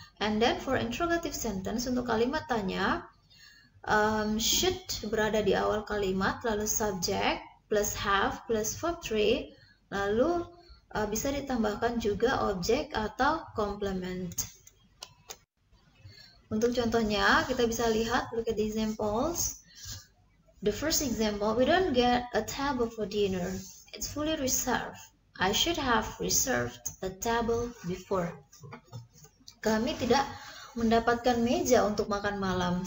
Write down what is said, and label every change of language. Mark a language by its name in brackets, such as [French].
[English] And then for interrogative sentence, [Indonesian] untuk kalimat tanya, should berada di awal kalimat, lalu subject, plus have, plus verb 3, lalu bisa ditambahkan juga objek atau complement. Untuk contohnya, kita bisa lihat, [English] look at the examples. The first example, we don't get a table for dinner. It's fully reserved. I should have reserved a table before. [Indonesian] Kami tidak mendapatkan meja untuk makan malam.